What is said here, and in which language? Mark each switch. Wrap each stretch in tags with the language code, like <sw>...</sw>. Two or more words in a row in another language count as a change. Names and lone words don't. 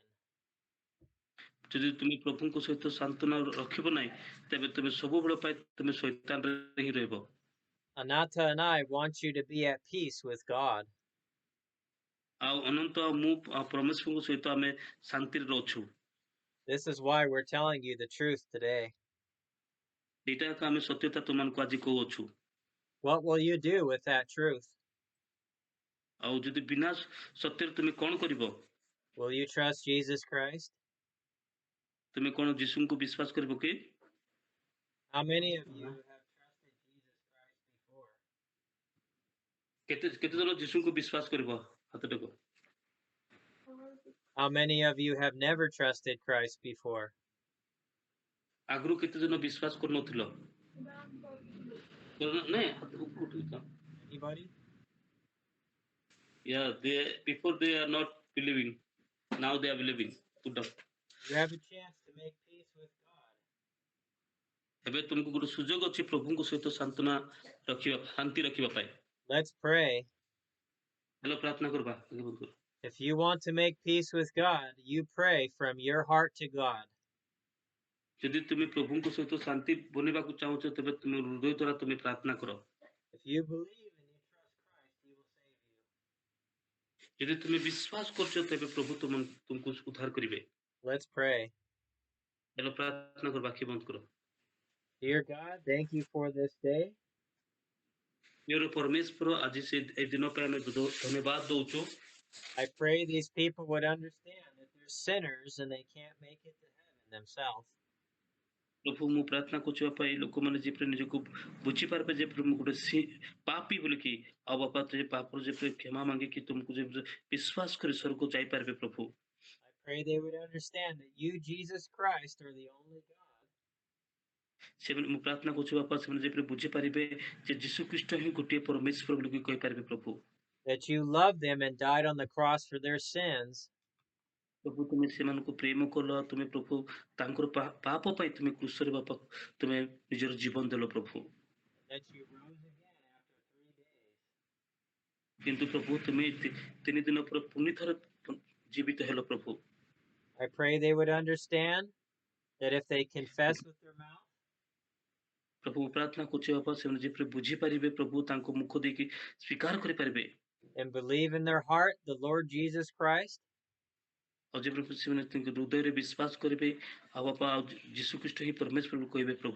<or>ଯଦି ତୁମେ ପ୍ରଭୁଙ୍କ ସହିତ ସାନ୍ତ୍ୱନା ରଖିବ ନାହିଁ ତେବେ ତୁମେ ସବୁବେଳେ ପାଇଁ ତୁମେ ଶୈତାନରେ ହିଁ ରହିବ।</or> <en>Anata and I want you to be at peace with God.</en> <or>ଆଉ ଅନନ୍ତ ମୁଁ ପରମେଶ୍ୱରଙ୍କ ସହିତ ଆମେ ଶାନ୍ତିରେ ଅଛୁ।</or> <en>This is why we're telling you the truth today.</en> <or>ଏଇଟା ଆମେ ସତ୍ୟତା ତୁମମାନଙ୍କୁ ଆଜି କହୁଅଛୁ।</or> <en>What will you do with that truth?</en> <or>ଆଉ ଯଦି ବିନା ସତ୍ୟରେ ତୁମେ କ'ଣ କରିବ?</or> <en>Will you trust Jesus Christ?</en> <or>ତୁମେ କ'ଣ ଯୀଶୁଙ୍କୁ ବିଶ୍ୱାସ କରିବ କି?</or> <en>How many of you have trusted Jesus Christ before?</en> <or>କେତେ ଜଣ ଯୀଶୁଙ୍କୁ ବିଶ୍ୱାସ କରିବ? ହାତ ଟେକ।</or> <en>How many of you have never trusted Christ before?</en> <or>ଆଗରୁ କେତେ ଜଣ ବିଶ୍ୱାସ କରୁନଥିଲ?</or> <en>Anybody? Yeah, before they are not believing. Now they are believing. Put down. You have a chance to make peace with God.</en> <or>ଏବେ ତୁମକୁ ଗୋଟେ ସୁଯୋଗ ଅଛି ପ୍ରଭୁଙ୍କ ସହିତ ଶାନ୍ତି ରଖିବା ପାଇଁ।</or> <en>Let's pray.</en> <or>ହେଲେ ପ୍ରାର୍ଥନା କରିବା।</or> <en>If you want to make peace with God, you pray from your heart to God.</en> <or>ଯଦି ତୁମେ ପ୍ରଭୁଙ୍କ ସହିତ ଶାନ୍ତି ବନେଇବାକୁ ଚାହୁଁଛ ତେବେ ତୁମେ ହୃଦୟ ଦ୍ୱାରା ତୁମେ ପ୍ରାର୍ଥନା କର।</or> <en>If you believe and you trust Christ, He will save you.</en> <or>ଯଦି ତୁମେ ବିଶ୍ୱାସ କରୁଛ ତେବେ ପ୍ରଭୁ ତୁମକୁ ଉଦ୍ଧାର କରିବେ।</or> <en>Let's pray.</en> <or>ଚାଲ ପ୍ରାର୍ଥନା କର, ବାକ୍ୟ ବନ୍ଦ କର।</or> <en>Dear God, thank you for this day.</en> <or>ପ୍ରିୟ ପରମେଶ୍ୱର, ଆଜି ସେ ଏ ଦିନ ପାଇଁ ଆମେ ଧନ୍ୟବାଦ ଦଉଛୁ।</or> <en>I pray these people would understand that they're sinners and they can't make it to heaven themselves.</en> <or>ପ୍ରଭୁ ମୁଁ ପ୍ରାର୍ଥନା କରୁଛି ବାପା, ଏଇ ଲୋକମାନେ ଯେପରି ନିଜକୁ ବୁଝିପାରିବେ ଯେପରି ମୁଁ ଗୋଟେ ପାପୀ ବୋଲିକି, ଆଉ ବାପା ଯେ ପାପର ଯେପରି କ୍ଷମା ମାଗିକି ତୁମକୁ ଯେପରି ବିଶ୍ୱାସ କରି ସ୍ୱର୍ଗ ଯାଇପାରିବେ ପ୍ରଭୁ।</or> <en>I pray they would understand that you, Jesus Christ, are the only God.</en> <or>ସେମାନେ ମୁଁ ପ୍ରାର୍ଥନା କରୁଛି ବାପା, ସେମାନେ ଯେପରି ବୁଝିପାରିବେ ଯେ ଯୀଶୁ ଖ୍ରୀଷ୍ଟ ହିଁ ଗୋଟିଏ ପରମେଶ୍ୱର ବୋଲିକି କହିପାରିବେ ପ୍ରଭୁ।</or> <en>That you loved them and died on the cross for their sins.</en> <or>ପ୍ରଭୁ ତୁମେ ସେମାନଙ୍କୁ ପ୍ରେମ କଲ, ତୁମେ ପ୍ରଭୁ ତାଙ୍କର ପାପ ପାଇଁ ତୁମେ କ୍ରୁଶରେ ବାପା ତୁମେ ନିଜର ଜୀବନ ଦେଲ ପ୍ରଭୁ।</or> <en>That you rose again after 3 days.</en> <or>କିନ୍ତୁ ପ୍ରଭୁ ତୁମେ 3 ଦିନ ପରେ ପୁଣି ଥରେ ଜୀବିତ ହେଲ ପ୍ରଭୁ।</or> <en>I pray they would understand that if they confess with their mouth</en> <or>ପ୍ରଭୁ ପ୍ରାର୍ଥନା କରୁଛି ବାପା, ସେମାନେ ଯେପରି ବୁଝିପାରିବେ ପ୍ରଭୁ, ତାଙ୍କ ମୁଖ ଦେଇକି ସ୍ୱୀକାର କରିପାରିବେ</or> <en>and believe in their heart the Lord Jesus Christ,</en> <or>ଆଉ ଯେପରି ସେମାନେ ତାଙ୍କ ହୃଦୟରେ ବିଶ୍ୱାସ କରିବେ ଆଉ ବାପା ଆଉ ଯୀଶୁ ଖ୍ରୀଷ୍ଟ ହିଁ ପରମେଶ୍ୱର କହିବେ ପ୍ରଭୁ,</or>